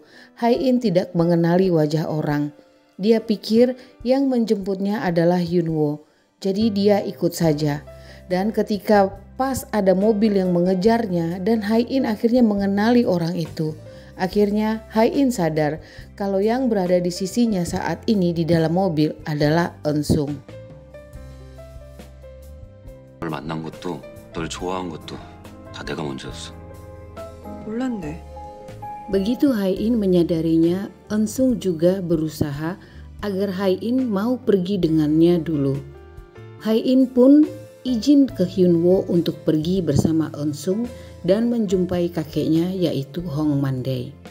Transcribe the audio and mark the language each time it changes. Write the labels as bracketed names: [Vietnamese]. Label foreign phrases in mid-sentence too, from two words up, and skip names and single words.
[Indonesian] Hae-in tidak mengenali wajah orang. Dia pikir yang menjemputnya adalah Hyun-woo, jadi dia ikut saja. Dan ketika pas ada mobil yang mengejarnya dan Hae-in akhirnya mengenali orang itu. Akhirnya Hae-in sadar kalau yang berada di sisinya saat ini di dalam mobil adalah Eun-sung. [Korean] 널 만난 것도 널 좋아한 것도 다 내가 먼저였어. 몰랐네. [Indonesian] Begitu Hae-in menyadarinya, Eun-sung juga berusaha agar Hae-in mau pergi dengannya dulu. Hae-in pun izin ke Hyun-woo untuk pergi bersama Eun-sung dan menjumpai kakeknya yaitu Hong Man-dae.